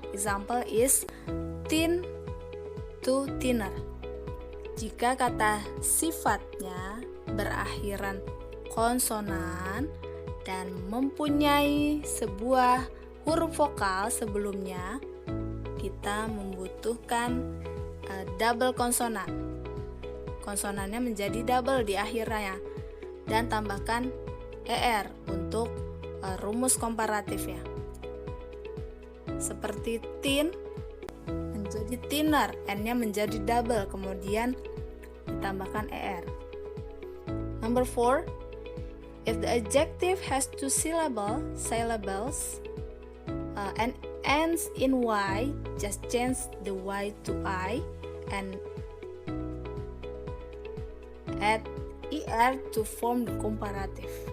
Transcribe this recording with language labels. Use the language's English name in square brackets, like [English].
[English] Example is thin to thinner. [Indonesian] Jika kata sifatnya berakhiran konsonan dan mempunyai sebuah huruf vokal sebelumnya, kita membutuhkan double konsonan. Konsonannya menjadi double di akhirnya dan tambahkan er untuk rumus komparatifnya. Seperti thin menjadi thinner, n-nya menjadi double, kemudian ditambahkan er. [English] Number 4, if the adjective has two syllables and ends in y, just change the y to I and add er to form the comparative.